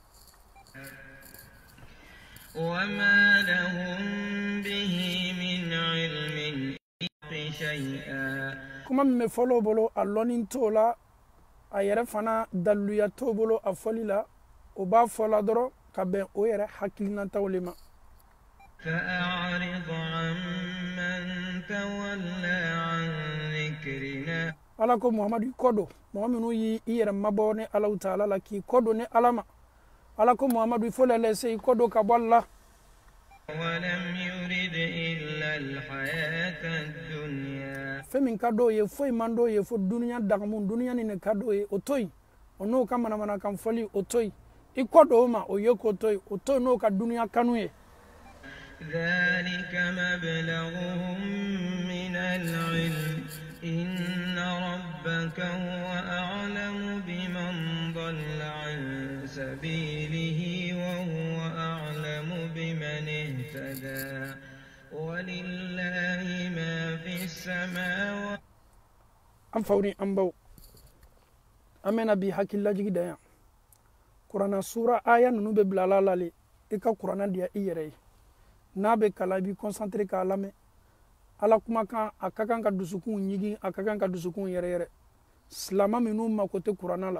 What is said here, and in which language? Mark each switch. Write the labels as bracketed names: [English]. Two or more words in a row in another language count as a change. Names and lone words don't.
[Arabic] وما لهم به من علم شيئا [Bambara] kuma min bɛ fɔlɔ bolo a lɔnni t'o la a yɛrɛ fana daluya t'o bolo a fɔli la o b'a fɔ la dɔrɔn ka bɛn o yɛrɛ hakilinataw le ma [Arabic] فأعرض عمن تولى عن ذكرنا [Bambara] Ala ko Muhammadu i kɔ don mɔgɔ minnu y'i yɛrɛ mabɔ ni Alahu Taala la k'i kɔ don ni Ala ma Ala ko Muhammadu [French] il faut les laisser [Bambara] i kɔ don ka bɔ Allah [Arabic] ولم يرد إلا الحياة الدنيا [Bambara] fɛn min ka d'o ye foyi man d'o ye fo duniya dagamu duniya ni ne ka d'o ye o to yen o n'o ka manamanakan fɔli o to yen i kɔ don o ma o ye k'o to yen o to yen n'o ka duniya kanu ye [Arabic] ذلك مبلغهم من العلم إن ربك هو أعلم بمن ضل عن سبيله وهو أعلم بمن اهتدى ولله ما في السماوات [Bambara] an fawni an baw an bɛna bi hakililajigi da yan kuranna sura aya ninnu bɛ bila ala la le i ka kuranna diya i yɛrɛ ye n'a bɛ kalan i b'i concentré k'a lamɛn ala kumakan a ka kan ka dusukun ɲigin a ka kan ka dusukun yɛrɛ yɛrɛ silama minnu mako tɛ kuranna la